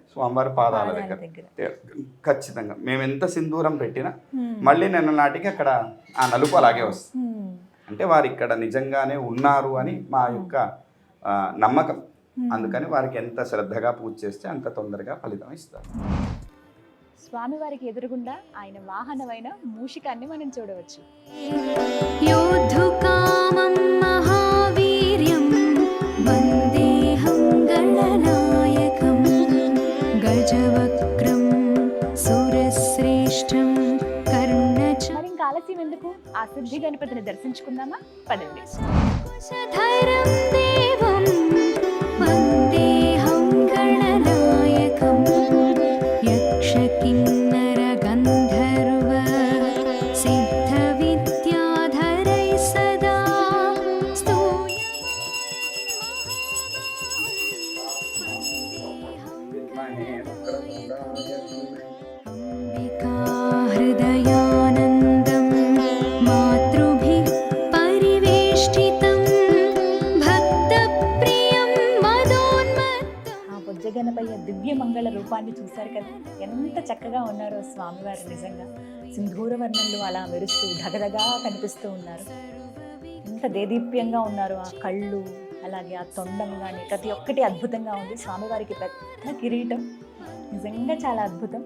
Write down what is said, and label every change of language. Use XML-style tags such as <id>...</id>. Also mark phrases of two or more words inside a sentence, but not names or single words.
<te>స్వామివారి పాదాల దగ్గర ఖచ్చితంగా మేము ఎంత సింధూరం పెట్టినా మళ్ళీ నిన్న నాటికి అక్కడ ఆ నలుపు అలాగే వస్తుంది. అంటే వారు ఇక్కడ నిజంగానే ఉన్నారు అని మా యొక్క నమ్మకం. అందుకని వారికి ఎంత శ్రద్ధగా పూజ చేస్తే అంత తొందరగా ఫలితం ఇస్తారు. స్వామివారికి ఎదురుగుండా ఆయన వాహనమైన మూషికాన్ని మనం చూడవచ్చు.</te> <sa>योद्धुकामं महावीर्यं वन्देऽहं गणनायकं गजवक्त्रं सुरश्रेष्ठं कर्णच</sa> <te>మరి ఇంకా ఆలస్యం ఎందుకు, ఆ సిద్ధి గణపతిని దర్శించుకుందామా? పదండి.</te> <sa>धैर्यं देवं वन्देऽहं गणनायकं यक्षकिन्नर गन्धर्व सिद्धविद्याधरैः सदा अंबिका हृदयानन्दं मातृभिः परिवेष्टितं भक्तप्रियं मदोन्मत्तं.</sa> <te>ఆ బొజ్జగణపయ్య దివ్య మంగళ రూపాన్ని చూశారు కదా, ఎంత చక్కగా ఉన్నారో స్వామివారు. నిజంగా సింధూర వర్ణంలో అలా మెరుస్తూ ధగధగా కనిపిస్తూ ఉన్నారు. ఎంత దేదీప్యంగా ఉన్నారు. ఆ కళ్ళు, అలాగే ఆ తొండం కానీ ప్రతి ఒక్కటి అద్భుతంగా ఉంది. స్వామివారికి పెద్ద కిరీటం నిజంగా చాలా అద్భుతం.</te>